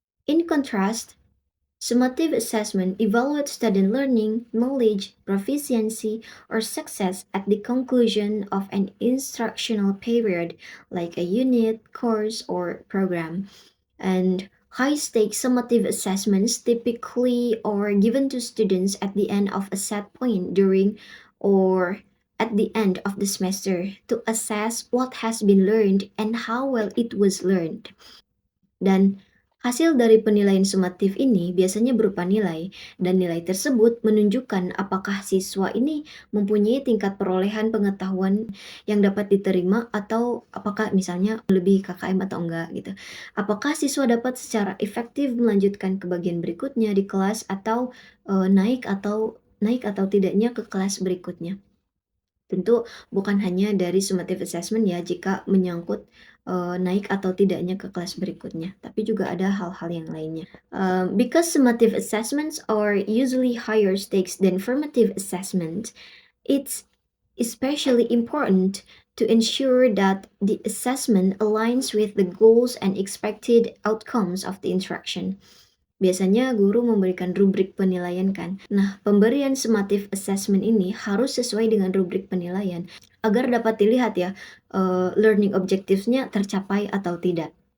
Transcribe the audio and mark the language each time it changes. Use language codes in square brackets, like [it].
[en] In contrast, summative assessment evaluates student learning, knowledge, proficiency, or success at the conclusion of an instructional period, like a unit, course, or program. And high stakes summative assessments typically are given to students at the end of a set point during or at the end of the semester to assess what has been learned and how well it was learned. [id] Dan hasil dari penilaian sumatif ini biasanya berupa nilai, dan nilai tersebut menunjukkan apakah siswa ini mempunyai tingkat perolehan pengetahuan yang dapat diterima atau apakah misalnya lebih KKM atau enggak gitu. Apakah siswa dapat secara efektif melanjutkan ke bagian berikutnya di kelas atau naik atau tidaknya ke kelas berikutnya. Tentu bukan hanya dari summative assessment ya jika menyangkut, naik atau tidaknya ke kelas berikutnya, tapi juga ada hal-hal yang lainnya. [en] Because summative assessments are usually higher stakes than formative assessment, it's especially important to ensure that the assessment aligns with the goals and expected outcomes of the instruction. [id] Biasanya guru memberikan rubrik penilaian kan. Nah, pemberian summative assessment ini harus sesuai dengan rubrik penilaian agar dapat dilihat ya, learning objectives-nya tercapai atau tidak.